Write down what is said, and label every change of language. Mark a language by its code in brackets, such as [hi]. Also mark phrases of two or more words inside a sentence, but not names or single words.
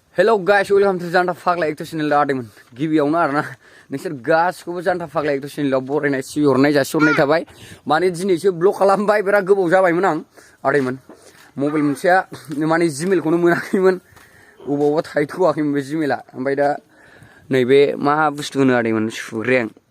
[en] Hello guys, welcome to Janta Fagla Ekto channel [brx] आदैमोन गिबियावनो आरोना नोंसोर गासिखौबो Janta Fagla Ekto channel बरायनाय सिहरनाय जासिहरनाय थाबाय माने दिनैसो ब्लग खालामबाय बिराद गोबाव जाबायमोन आं आदैमोन मबाइल मोनसेया माने जिमेलखौनो मोनाखैमोन अबावबा थाहैथ'वाखैमोन बे जिमेला ओमफ्राय दा नैबे मा बुस्थु होनो आदैमोन सुग्रें